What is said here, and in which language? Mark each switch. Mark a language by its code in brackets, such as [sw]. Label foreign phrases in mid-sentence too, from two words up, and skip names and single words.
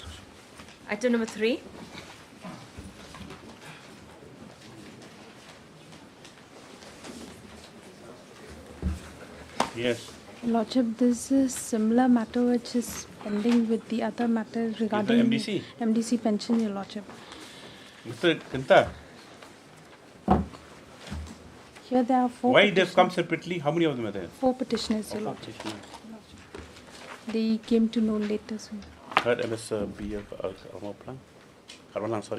[en] Item number 3. Yes. Lordship, this is similar matter which is pending with the other matter regarding MDC? MDC pension, Your Lordship. Mr. Kanta, Here there are four. why they've come separately? How many of them are there? 4 petitioners, Your Lordship. They came to know later. So. Third MSB of Karmalang, sorry.